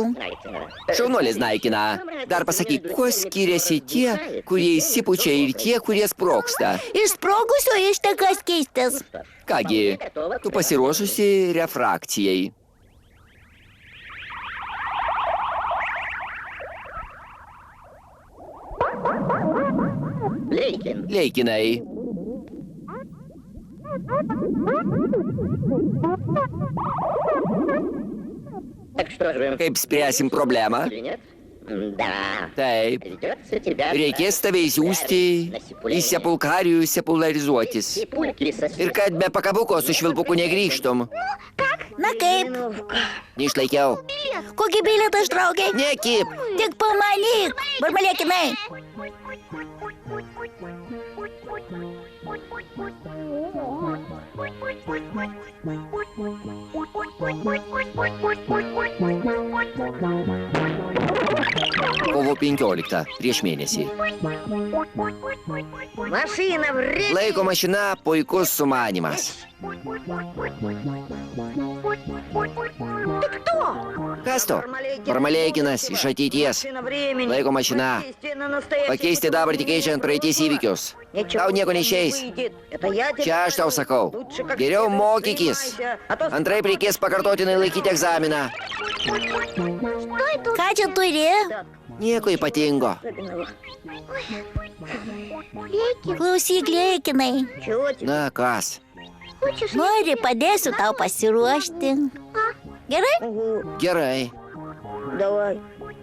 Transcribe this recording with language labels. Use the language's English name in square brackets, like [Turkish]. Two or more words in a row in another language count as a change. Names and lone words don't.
[Lithuanian] Šaunuolis naikina. Dar pasakyk, kuo skiriasi tie, kurie įsipučia ir tie, kurie sprogsta. Iš sprogusio išteka skystis. Kągi, tu pasiruošusi refrakcijai. [Russian] Лейкин. [Lithuanian] Leikinai. [Russian] Так что же, [Lithuanian] Kaip spręsim problemą? [Russian] или нет? Да. [Lithuanian] Taip. [Russian] Придется тебя... [Lithuanian] Reikės tave įsiųsti į sepulkarijų sepularizuotis. [Russian] Пульки со... [Lithuanian] Ir kad be pakabuko su švilpuku negrįžtum. Na kaip? Neišlaikiau. Kokį bilietą ištraukei? Nekip. Tik pamanyk, barmalėkinai. Kovo 15, prieš mėnesį. [Russian] Машина времени. [Lithuanian] Laiko mašina puikus sumanimas. [Russian] Ты кто? [Lithuanian] Kas to? Barmaleikinas iš ateities. [Russian] Машина времени. [Lithuanian] Laiko mašina. [Russian] Воздействие на настоящее [Lithuanian] Pakeisti dabartį keičiant praeities įvykius. Tau nieko neišeis. [Russian] выйдет. Это я тебе [Lithuanian] Čia aš tau sakau. [Russian] Лучше как [Lithuanian] Geriau [Russian] следует [Lithuanian] mokykis. [Russian] занимайся, а то [Lithuanian] Antraip reikės pakartotinai laikyti egzaminą. Ką čia turi? Nieko ypatingo. [Russian] особенного. [Lithuanian] Klausyk, lėkinai. [Russian] Чего тебе? [Lithuanian] Na kas? Nori, padėsiu tau pasiruošti. Gerai? Угу, Gerai. [Russian] давай.